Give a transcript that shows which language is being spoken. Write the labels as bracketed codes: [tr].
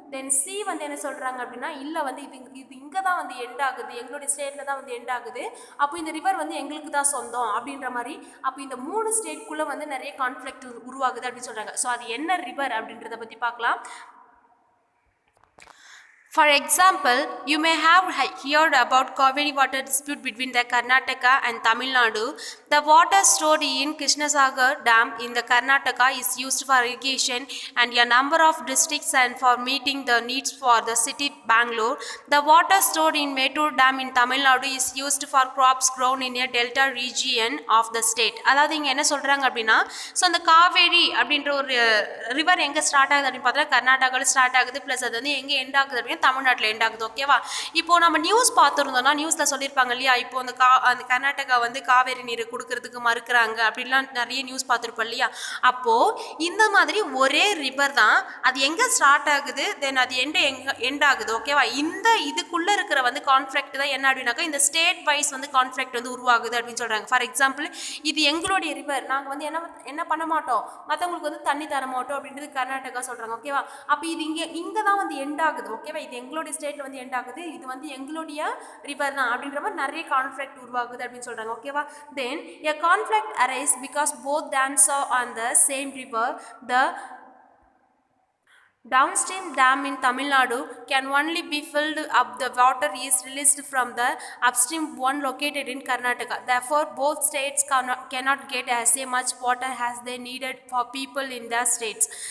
[ta] தென் C வந்து என்ன சொல்கிறாங்க அப்படின்னா, இல்லை வந்து இது இங்கே தான் வந்து எண்ட் ஆகுது, எங்களுடைய ஸ்டேட்டில் தான் வந்து எண்ட் ஆகுது, அப்போ இந்த ரிவர் வந்து எங்களுக்கு தான் சொந்தம் அப்படின்ற மாதிரி. அப்போ இந்த 3 ஸ்டேட்குள்ளே வந்து நிறைய கான்ஃப்ளிக்ட் உருவாகுது அப்படின்னு சொல்கிறாங்க. ஸோ அது என்ன ரிவர் அப்படின்றத பற்றி பார்க்கலாம். [en] For example, you may have heard about Kaveri water dispute between the Karnataka and Tamil Nadu. The water stored in Krishnasagar Dam in the Karnataka is used for irrigation and a number of districts and for meeting the needs for the city Bangalore. The water stored in Mettur Dam in Tamil Nadu is used for crops grown in a delta region of the state. [ta] அதாவது இங்கே என்ன சொல்கிறாங்க அப்படின்னா, so அந்த காவேரி அப்படின்ற ஒரு river எங்கே start ஆகுது அப்படின்னு பார்த்தா கர்நாடகாவில் ஸ்டார்ட் ஆகுது, ப்ளஸ் அது வந்து எங்கே எண்ட் ஆகுது அப்படின்னா தமிழ்நாட்டில் எண்ட் ஆகுது, ஓகேவா. இப்போது நம்ம நியூஸ் பார்த்துருந்தோம்னா நியூஸில் சொல்லியிருப்பாங்க இல்லையா, இப்போ அந்த கர்நாடகா வந்து காவேரி நீர் கொடுக்கறதுக்கு மறுக்கிறாங்க அப்படின்லாம் நிறைய நியூஸ் பார்த்துருப்போம் இல்லையா. அப்போது இந்த மாதிரி ஒரே ரிவர் தான், அது எங்கே ஸ்டார்ட் ஆகுது, தென் அது எண்ட் ஆகுது, ஓகேவா. இதுக்குள்ளே இருக்கிற வந்து கான்ஃப்ளிக்ட் தான் என்ன அப்படின்னாக்கா இந்த ஸ்டேட் வைஸ் வந்து கான்ஃப்ளிக்ட் வந்து உருவாகுது அப்படின்னு சொல்கிறாங்க. ஃபார் எக்ஸாம்பிள் இது எங்களுடைய ரிவர், நாங்கள் வந்து என்ன பண்ண மாட்டோம், மற்றவங்களுக்கு வந்து தண்ணி தர மாட்டோம் அப்படின்றது கர்நாடகா சொல்கிறாங்க, ஓகேவா. அப்போ இது இங்கே தான் வந்து எண்ட் ஆகுது, ஓகேவா, இது எங்களுடைய ஸ்டேட்டில் வந்து எண்ட் ஆகுது, இது வந்து எங்களுடைய ரிவர் தான் அப்படின்ற மாதிரி நிறைய கான்ஃப்ளிக்ட் உருவாகுது அப்படின்னு சொல்கிறாங்க, ஓகேவா. [en] Then a conflict arise because both dams are on the same river. The downstream dam in Tamil Nadu can only be filled up the water is released from the upstream one located in Karnataka. Therefore, both states cannot get as much water as they needed for people in their states.